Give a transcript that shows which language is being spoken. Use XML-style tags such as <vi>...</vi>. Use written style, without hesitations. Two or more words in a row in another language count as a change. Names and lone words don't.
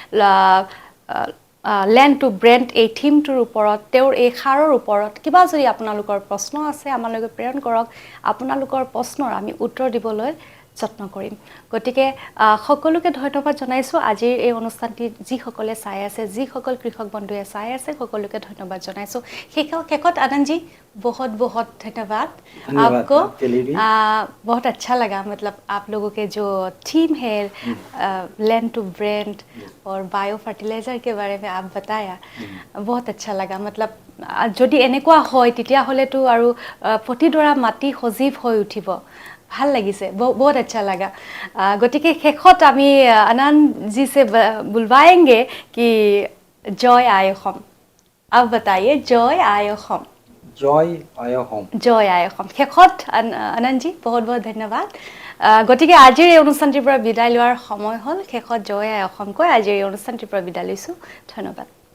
<en>land to brand</en> <as>এই থিমটোৰ ওপৰত তেওঁৰ এই সাৰৰ ওপৰত কিবা যদি আপোনালোকৰ প্ৰশ্ন আছে আমালৈ প্ৰেৰণ কৰক আপোনালোকৰ প্ৰশ্নৰ আমি উত্তৰ দিবলৈ যত্ন কৰিম গতিকে সকলোকে ধন্যবাদ জনাইছোঁ আজিৰ এই অনুষ্ঠানটি যিসকলে চাই আছে যিসকল কৃষক বন্ধুৱে চাই আছে সকলোকে ধন্যবাদ জনাইছোঁ শেষত आनंद जी</as> <hi>बहुत बहुत धन्यवाद आपको बहुत अच्छा लगा मतलब आप लोगों के जो थीम है</hi> <en>land to brand</en> <hi>और</hi> <en>bio fertilizer</en> <hi>के बारे में आप बताया बहुत अच्छा लगा मतलब</hi> <as>যদি এনেকুৱা হয় তেতিয়াহ'লেতো আৰু প্ৰতিডৰা মাটি সজীৱ হৈ উঠিব ভাল লাগিছে</as> <hi>बहुत अच्छा लगा</hi> <as>গতিকে শেষত আমি</as> <hi>आनंद जी से बुलवाएंगे कि</hi> <as>জয় আই অসম</as> <hi>अब बताइए</hi> <as>জয় আই অসম জয় আই হোম জয় আই অসম শেষত আনন্দজী বহুত বহুত ধন্যবাদ গতিকে আজিৰ এই অনুষ্ঠানটিৰ পৰা বিদায় লোৱাৰ সময় হ'ল শেষত জয় আই অসম কৈ আজিৰ এই অনুষ্ঠানটিৰ পৰা বিদায় লৈছোঁ ধন্যবাদ</as>